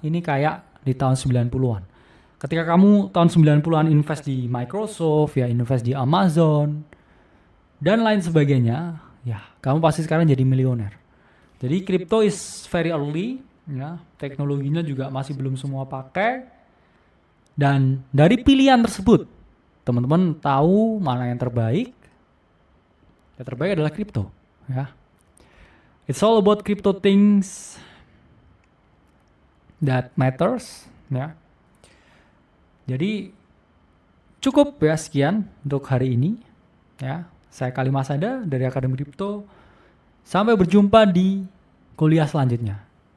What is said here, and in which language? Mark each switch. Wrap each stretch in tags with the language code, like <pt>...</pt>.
<id>Ini kayak di tahun 90-an. Ketika kamu tahun 90-an invest di Microsoft, ya invest di Amazon dan lain sebagainya, ya kamu pasti sekarang jadi miliuner. Jadi</id> <en>crypto is very early,</en> <id>ya teknologinya juga masih belum semua pakai. Dan dari pilihan tersebut, teman-teman tahu mana yang terbaik? Yang terbaik adalah crypto, ya.</id> <en>It's all about crypto things that matters, ya.</en> <id>Jadi cukup ya sekian untuk hari ini, ya. Saya Kali Masada dari Akademi Kripto. Sampai berjumpa di kuliah selanjutnya.</id>